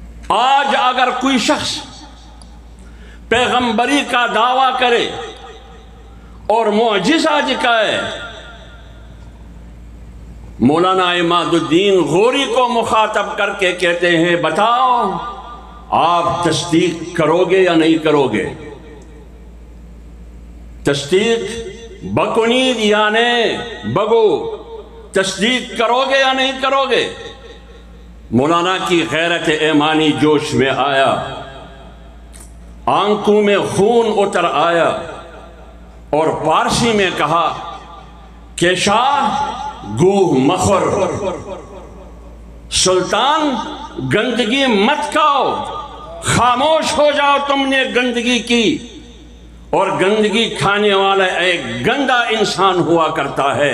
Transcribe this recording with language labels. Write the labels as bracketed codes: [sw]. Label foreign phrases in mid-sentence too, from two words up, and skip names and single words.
[ur] آج اگر کوئی شخص پیغمبری کا دعویٰ کرے اور معجزہ دکھائے، مولانا عماد الدین غوری کو مخاطب کر کے کہتے ہیں بتاؤ آپ تصدیق کرو گے یا نہیں کرو گے؟ [fa] تصدیق بکنید [ur] یعنی بگو، تصدیق کرو گے یا نہیں کرو گے؟ مولانا کی غیرت ایمانی جوش میں آیا، آنکھوں میں خون اتر آیا اور پارسی میں کہا کہ [fa] شاہ گوہ مخور، [ur] سلطان گندگی مت کھاؤ، خاموش ہو جاؤ، تم نے گندگی کی، اور گندگی کھانے والا ایک گندا انسان ہوا کرتا ہے۔